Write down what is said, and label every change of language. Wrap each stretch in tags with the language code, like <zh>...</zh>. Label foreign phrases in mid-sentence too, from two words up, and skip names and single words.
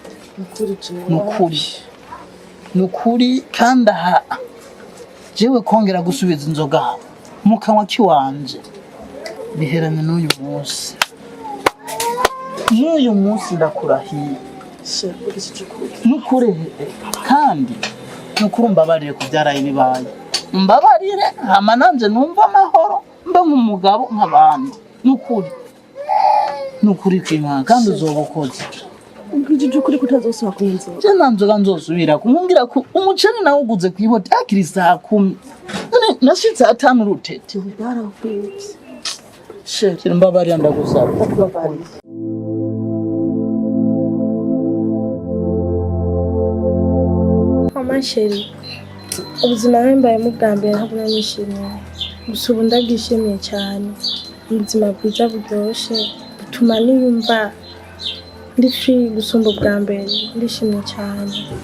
<rn>nukuri kandi aha jewe kongera gusubiza inzoga mu kanwa kiwanje biherane n'uyu munsi ndakurahiye nukuri kandi nukuri mbabarire kubyaraye bibaye mbabarire hama nanje numva amahoro mbe nk'umugabo nk'abandi nukuri kwimana kandi uzobukoze ubwije ukuri kutazosubira kunzoga je nanzoga nzosubira kumubwira ko umuceri nawe uguze kwihota akiri saa 10 none nashitse atanu rutete barakwibye sheri mbabarire ndagusaba mama sheri ubuzima bwambayemo bwa mbere ntabwo nishimiye gusa ubu ndabwishimiye cyane ubuzima bwiza buryoshye butuma niyumva ndi free gusumba ubwa mbere ndishimye cyane</rn>